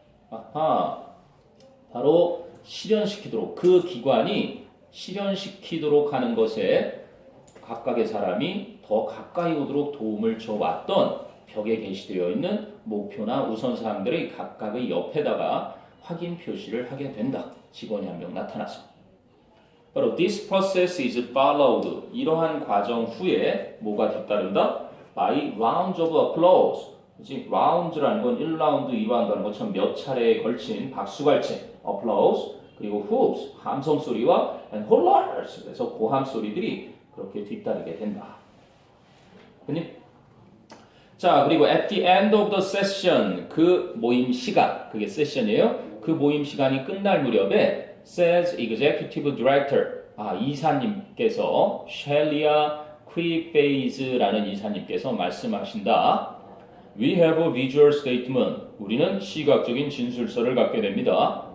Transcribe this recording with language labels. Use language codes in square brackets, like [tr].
[ko] 아하, 바로 실현시키도록, 그 기관이 실현시키도록 하는 것에 각각의 사람이 더 가까이 오도록 도움을 줘왔던 벽에 게시되어 있는 목표나 우선사항들의 각각의 옆에다가 확인 표시를 하게 된다. 직원이 한 명 나타나서. 바로 [en] this process is followed. [ko] 이러한 과정 후에 뭐가 뒤따른다? [en] By rounds of applause. [ko] 그치? rounds라는 건 1라운드, 2라운드 하는 것처럼 몇 차례에 걸친 박수갈채, applause, 그리고 hoops, 함성 소리와 and hollers, 그래서 고함 소리들이 그렇게 뒤따르게 된다. 그니? 자, 그리고 [en] at the end of the session, [ko] 그 모임 시간, 그게 세션이에요. 그 모임 시간이 끝날 무렵에 [en] says executive director, [ko] 이사님께서 셸리아 퀴페이즈라는 이사님께서 말씀하신다. [en] We have a visual statement. [ko] 우리는 시각적인 진술서를 갖게 됩니다.